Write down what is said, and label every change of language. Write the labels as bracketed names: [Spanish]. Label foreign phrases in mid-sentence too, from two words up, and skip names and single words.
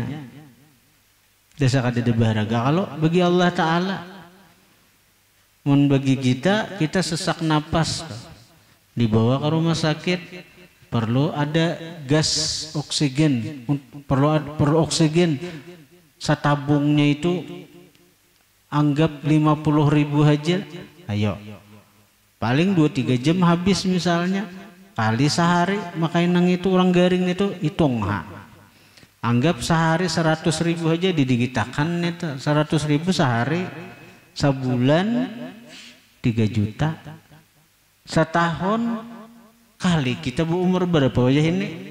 [Banjar] Desa kada berharga kalau bagi Allah ta'ala. Mun bagi kita sesak napas, dibawa ke rumah sakit, perlu ada gas oksigen, perlu oksigen. [Indonesian] Satabungnya itu anggap 50.000 aja. [Banjar] Ayo, paling 2-3 jam habis misalnya, kali sehari makanya nang itu orang garing itu hitung ha. [Indonesian] Anggap sehari 100.000 aja didigitakan itu 100.000 sehari, sebulan 3 juta, setahun kali kita berumur berapa aja ini.